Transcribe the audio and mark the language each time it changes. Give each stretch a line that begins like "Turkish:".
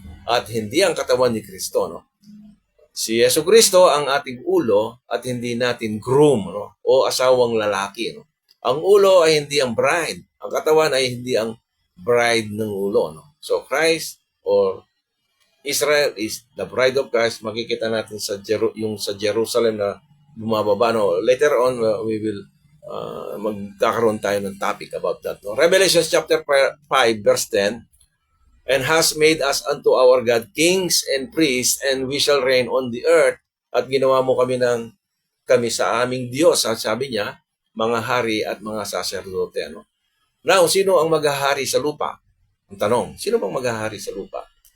Filipino: at hindi ang katawan ni Kristo, no? Si Yesu Kristo ang ating ulo at hindi natin groom, no? O asawang lalaki, no? Ang ulo ay hindi ang bride. Ang katawan ay hindi ang bride ng ulo, no?
English: So Christ or Israel is the bride of Christ.
Filipino: Makikita natin sa yung sa Jerusalem na bumababa, no?
English: Later on we will
Filipino: magkakaroon tayo ng
English: topic about that, no? Revelation chapter 5 verse 10, and has made us unto our God kings and priests, and we shall reign on the earth.
Filipino: At ginawa mo kami sa aming Diyos. Sabi niya, mga hari at mga saserdote. Ano? Now, sino ang maghahari sa lupa? Ang tanong, sino bang maghahari sa lupa?